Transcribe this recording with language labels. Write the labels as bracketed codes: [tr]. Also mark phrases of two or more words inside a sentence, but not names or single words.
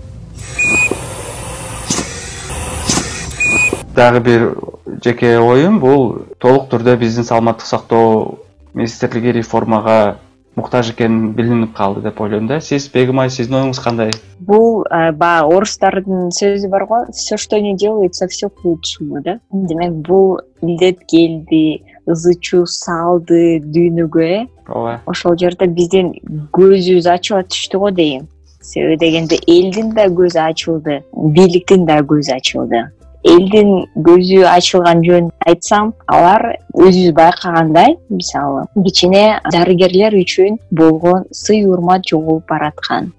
[ky] Дагы бир жеке оюм, бул толук түрдө биздин саламаттык сактоо министрлиги реформага муктаж экени билинип калды деп ойлойм да. Сиз, Бегимай, сиздин оюңуз кандай? Бул орустардын сөзү бар го, [ru] все, что не делается, все к лучшему, да? [ky] Демек, бул илдет келди, ызы-чуу салды дүйнөгө. Ооба. Ошол жерде биздин көзүбүз ачыла түштү го дейм. Себеби дегенде элдин да көзү ачылды, бийликтин да көзү ачылды. Элдин көзү ачылган жөн айтсам, алар өзүбүз байкагандай, мисалы, кичине дарыгерлер үчүн болгон сый урмат жоголуп бараткан.